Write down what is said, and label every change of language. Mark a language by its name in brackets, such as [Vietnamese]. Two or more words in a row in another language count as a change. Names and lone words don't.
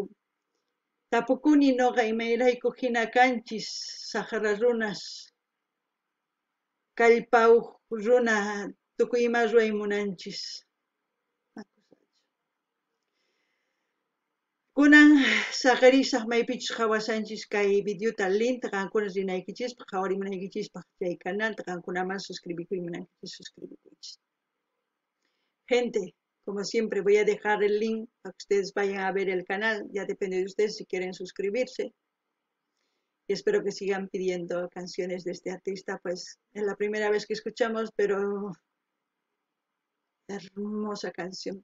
[Quechua] Tapukuni nuqa imayrayku hina kanchis saqra runas, kallpawuq runa tukuy ima ruray munanchis. Kunan saqarisaq maypichus hawasanchis kay videota linta qankuna rinaykichispaq, qhawarimunaykichispaq chay canalta qankunaman suscribikuymunankichis suscribikuychis. [Spanish] Gente, como siempre voy a dejar el link para que ustedes vayan a ver el canal, ya depende de ustedes si quieren suscribirse. Y espero que sigan pidiendo canciones de este artista, pues es la primera vez que escuchamos, pero hermosa canción.